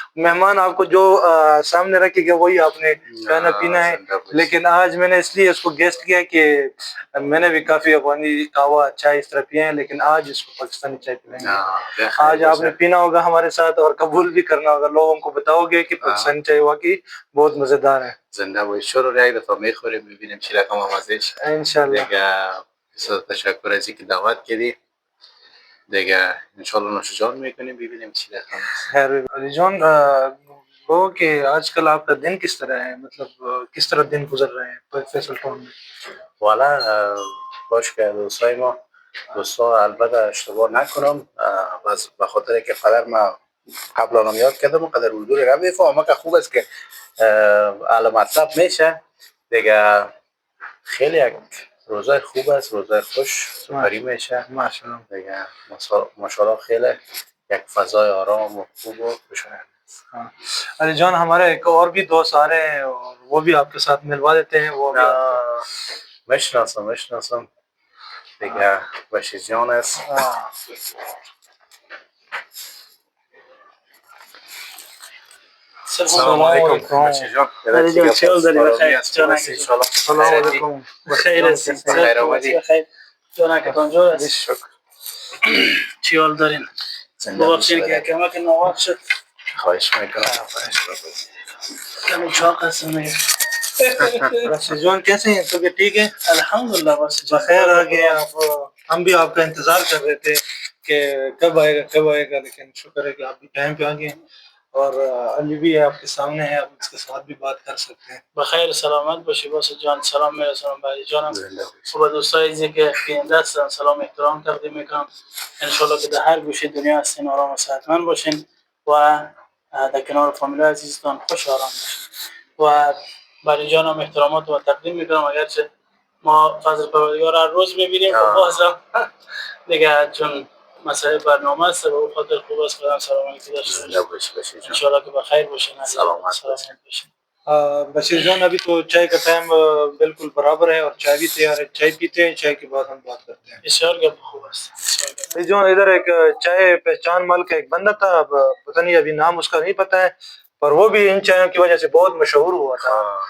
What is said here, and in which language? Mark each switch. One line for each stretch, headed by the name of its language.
Urdu: مہمان آپ کو جو سامنے رکھے گا وہی آپ نے کھانا پینا ہے. لیکن آج میں نے اس لیے اس کو گیسٹ کیا کہ میں نے بھی کافی افغانی قہوہ چائے اس طرح پیے ہیں, لیکن آج اس کو پاکستانی چائے پلائیں گے. آج آپ نے پینا ہوگا ہمارے ساتھ اور قبول بھی کرنا ہوگا, لوگوں کو بتاؤ گے کہ پاکستانی چائے واقعی بہت مزیدار ہے.
Persian: زنده باشی. شروع یک دفعه میخوریم میبینیم چی رقم آمازه شه. انشالله دیگه بسیار تشکر از اینکه دعوت کردی. دیگه انشالله نوش جان میکنیم ببینیم چی رقم است.
Urdu: خیر علی جان, وہ کہ آج کل آپ کا دن کس طرح ہے, مطلب کس طرح دن گزر رہے ہیں فیصل ٹاؤن میں؟
Persian: والا باش که دوستا البته اشتباه نکنم, بس به خاطر که قدر ما قبل آنم یاد کردم و قدر اردو رو میفهمم که خوب است که اهل مطلب میشه دیگه. خیلی یک روزای خوب است, روزای خوش سپری میشه ماشاءالله دیگه. ماشاءالله خیلی یک فضای آرام و خوب و خوشایند.
Urdu: علی جان ہمارے ایک اور بھی دوست آ رہے ہیں اور وہ بھی آپ کے ساتھ ملوا دیتے ہیں. وہ
Persian: میشناسم دیگه بشیر جان است. السلام علیکم بشیر جان. علی جان چیال داری بخیر؟ السلام علیکم. بخیر هستی؟ بخیر آمدی. جانکتان جور است. شکر. چیال دارین؟ ببخشید که کمک نواق شد. خواهش میکنم. کمی چاق هست میگه.
Urdu: رشید جان کیسے ہیں, تو ٹھیک ہے الحمدللہ بس
Persian: بخیر.
Urdu: آگے آپ, ہم بھی آپ کا انتظار کر رہے تھے کہ کب آئے گا, لیکن شکر ہے کہ آپ بھی ٹائم پہ آ گئے. اور علی بھی آپ کے سامنے ہے, آپ اس کے ساتھ بھی بات کر سکتے ہیں.
Persian: بخیر سلامت باشی بس جان. سلام میرسونم به علی جانم و به دوستایی که بیننده هستن سلام احترام تقدیم میکنم. انشالله که در هر گوشه دنیا هستین آرام و صحتمند باشین و در کنار فامیل عزیزتان خوش آرام باشین. و به علی جانم احترامات و تقدیم میکنم, اگرچه ما فضل پروردگار هر روز میبینیم و بازم دیگه چون مسئله برنامه است و او خاطر خوب است که سلام علیکم داشته باشین. انشالله که بخیر باشین. سلامت باشین.
Urdu: بشیر جان ابھی تو چائے کا ٹائم بالکل برابر ہے اور چائے بھی تیار ہے, چائے پیتے ہیں, چائے کے بعد ہم بات کرتے ہیں.
Persian: بسیار گپ خوب است.
Urdu: بھائی جان ادھر ایک چائے پہچان مال کا ایک بندہ تھا, اب پتہ نہیں ابھی نام اس کا نہیں پتہ ہے, پر وہ بھی ان چائےوں کی وجہ سے بہت مشہور ہوا تھا.